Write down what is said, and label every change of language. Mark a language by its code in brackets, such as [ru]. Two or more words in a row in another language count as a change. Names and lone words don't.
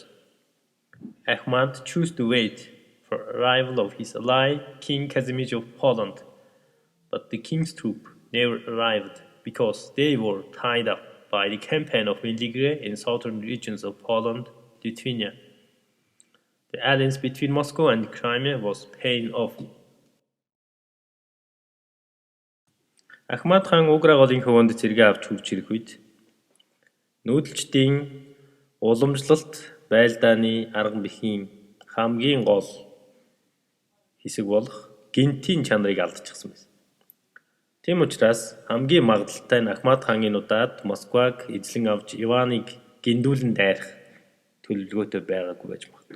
[en] Ahmad chose to wait for arrival of his ally, King Casimir of Poland, but the king's troop never arrived because they were tied up by the campaign of Mildigre in southern regions of Poland, Lithuania. The alliance between Moscow and Crimea was paying off. [mn] Ahmad Khan Угра голын хөвөнд цэргээ авч хурж ирэх үед нүүдэлчдийн уламжлалт байлдааны арга мэхийн хамгийн гол хэсэг болох гинтийн чанарыг алдчихсан байсан. Тийм учраас хамгийн магадлалтай нь Ахмад хааны удаад Москваг эзлэн авч Иваныг гиндүүлэн дайрах төлөвлөгөөтэй байгаагүй байж магадгүй.